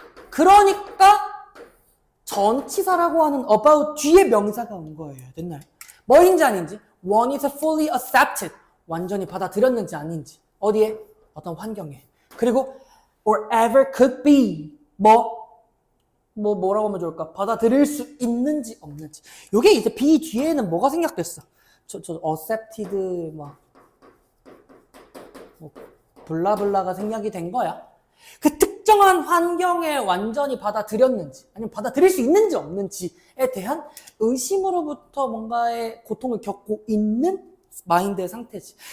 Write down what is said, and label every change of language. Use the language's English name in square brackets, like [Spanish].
[Korean] 그러니까 전치사라고 하는 about 뒤에 명사가 온 거예요. 됐나요? 뭐인지 아닌지. [English] One is fully accepted. [Korean] 완전히 받아들였는지 아닌지. 어디에? 어떤 환경에. 그리고 [English] or ever could be. [Korean] 뭐라고 하면 좋을까? 받아들일 수 있는지 없는지. 요게 이제 be 뒤에는 뭐가 생략됐어? 저 accepted 블라블라가 생략이 된 거야. 그 특정한 환경에 완전히 받아들였는지 아니면 받아들일 수 있는지 없는지에 대한 의심으로부터 뭔가의 고통을 겪고 있는 마인드의 상태지.